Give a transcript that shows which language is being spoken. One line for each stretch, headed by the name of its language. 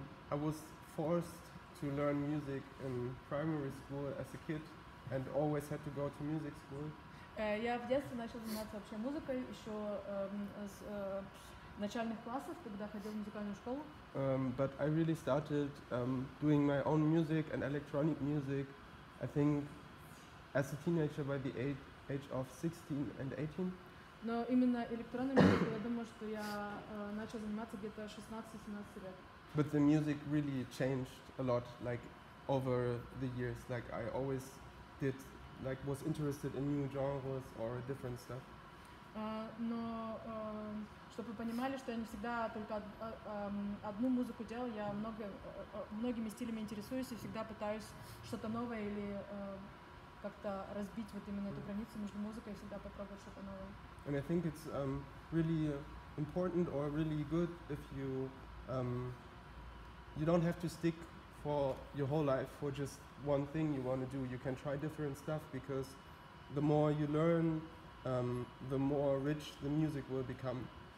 English: I was forced to learn music in primary school as a kid and always had to go to music school.
Russian: Я в детстве начал заниматься вообще музыкой, еще с начальных классов, когда ходил в музыкальную школу.
English: But I really started doing my own music and electronic music, I think, as a teenager by the age of 16 and 18.
Russian: Но именно электронной музыкой, я думаю, что я начал заниматься где-то 16-17 лет.
English: But the music really changed a lot, like over the years. Like I always was interested in new genres or different stuff.
Russian: Но чтобы вы понимали, что я не всегда только одну музыку делаю, я многими стилями интересуюсь и всегда пытаюсь что-то новое или как-то разбить вот именно эту границу между музыкой и всегда попробовать что-то новое.
English: And I think it's really important or really good if you don't have to stick for your whole life for just one thing you want to do. You can try different stuff because the more you learn, the more rich the music will become.